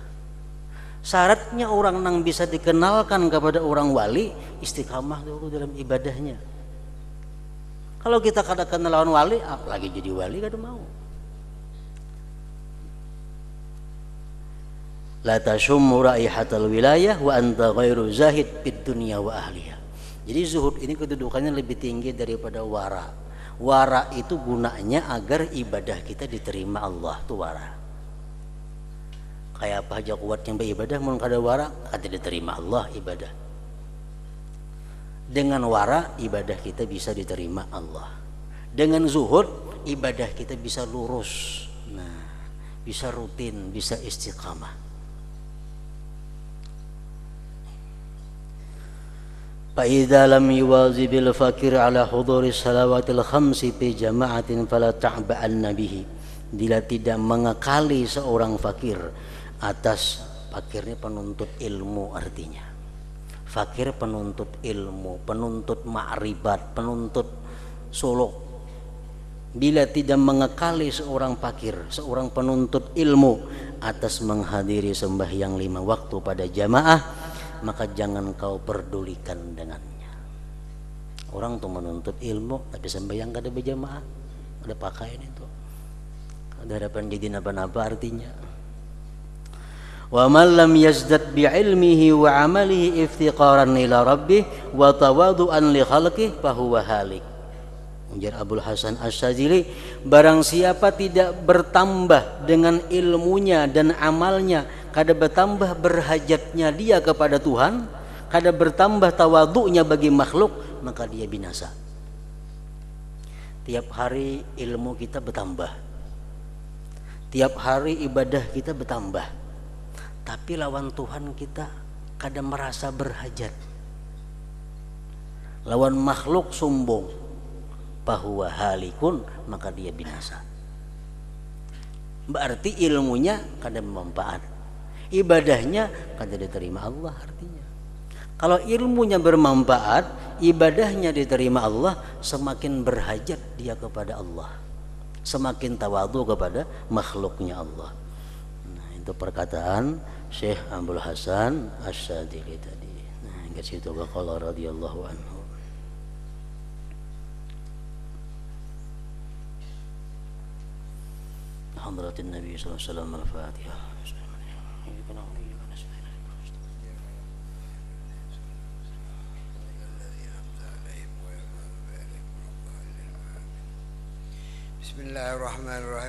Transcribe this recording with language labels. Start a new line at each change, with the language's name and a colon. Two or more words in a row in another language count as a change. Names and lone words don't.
Indonesian: Syaratnya orang yang bisa dikenalkan kepada orang wali istiqamah dulu dalam ibadahnya.
Banjar: Kalau kita kada kenal lawan wali, apalagi jadi wali kada mau.
Arabic: لا تشم رائحة الولاية وأنت غير زاهد في الدنيا وأهلها.
Indonesian: Jadi zuhud ini kedudukannya lebih tinggi daripada wara. Wara itu gunanya agar ibadah kita diterima Allah, tuh wara.
Banjar: Kayak apa aja kuat yang beribadah mun kada wara, kada diterima Allah ibadah.
Indonesian: Dengan wara ibadah kita bisa diterima Allah. Dengan zuhud ibadah kita bisa lurus. Nah, bisa rutin, bisa istiqamah.
Arabic: فإذا لم يواظب الفقير على حضور الصلوات الخمس في جماعة فلا تعبأن به.
Indonesian: Bila tidak mengekali seorang fakir atas, fakirnya penuntut ilmu artinya. Fakir penuntut ilmu, penuntut ma'rifat, penuntut suluk. Bila tidak mengekali seorang fakir, seorang penuntut ilmu atas menghadiri sembahyang 5 waktu pada jamaah, maka jangan kau perdulikan dengannya.
Banjar: Orang tuh menuntut ilmu tapi sembahyang kada berjamaah, ada pakaian itu, ada harapan jadi napa-napa artinya.
Arabic: ومن لم يزدد بعلمه وعمله افتقارا إلى ربه وتواضعا لخلقه فهو هالك.
Banjar: Ujar Abul Hasan Asy-Syadzili, barang siapa tidak bertambah dengan ilmunya dan amalnya, kada bertambah berhajatnya dia kepada Tuhan, kada bertambah tawaduknya bagi makhluk, maka dia binasa. Tiap hari ilmu kita bertambah, tiap hari ibadah kita bertambah, tapi lawan Tuhan kita kada merasa berhajat. Lawan makhluk sombong, bahwa halikun, maka dia binasa. Berarti ilmunya kada bermanfaat, ibadahnya kada diterima Allah artinya.
Indonesian: Kalau ilmunya bermanfaat, ibadahnya diterima Allah, semakin berhajat dia kepada Allah, semakin tawadhu kepada makhluknya Allah. Nah, itu perkataan Syekh Abul Hasan Asy-Syadzili tadi. Nah, ingat situ
Arabic: قال رضي الله عنه. حضرة النبي صلى الله عليه وسلم الفاتحة. بسم الله الرحمن الرحيم.